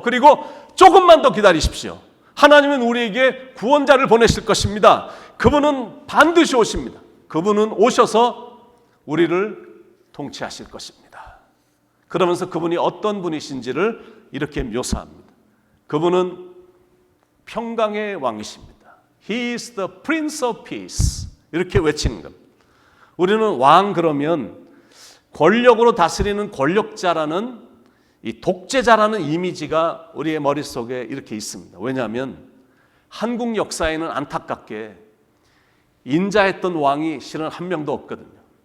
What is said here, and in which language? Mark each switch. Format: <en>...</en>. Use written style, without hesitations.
<ko>그리고 조금만 더 기다리십시오. 하나님은 우리에게 구원자를 보내실 것입니다. 그분은 반드시 오십니다. 그분은 오셔서 우리를 통치하실 것입니다. 그러면서 그분이 어떤 분이신지를 이렇게 묘사합니다. 그분은 평강의 왕이십니다.</ko> <en>He is the Prince of Peace.</en> <ko>이렇게 외치는 겁니다. 우리는 왕 그러면 권력으로 다스리는 권력자라는, 이 독재자라는 이미지가 우리의 머릿속에 이렇게 있습니다. 왜냐하면 한국 역사에는 안타깝게 인자했던 왕이 실은 한 명도 없거든요.</ko>